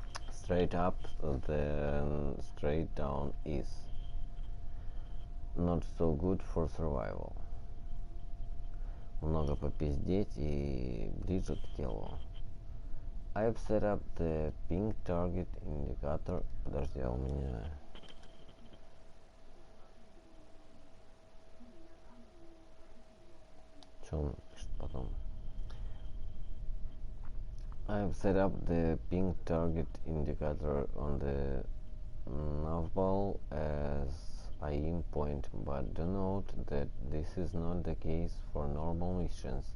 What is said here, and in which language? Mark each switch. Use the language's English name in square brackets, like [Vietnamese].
[English] Straight up, then straight down is not so good for survival. [Russian] Много попиздеть и ближе к телу. [English] I've set up the ping target indicator. [Russian] Подожди, а у меня... Что он пишет потом? [English] I've set up the ping target indicator on the navball as aim point, but do note that this is not the case for normal missions.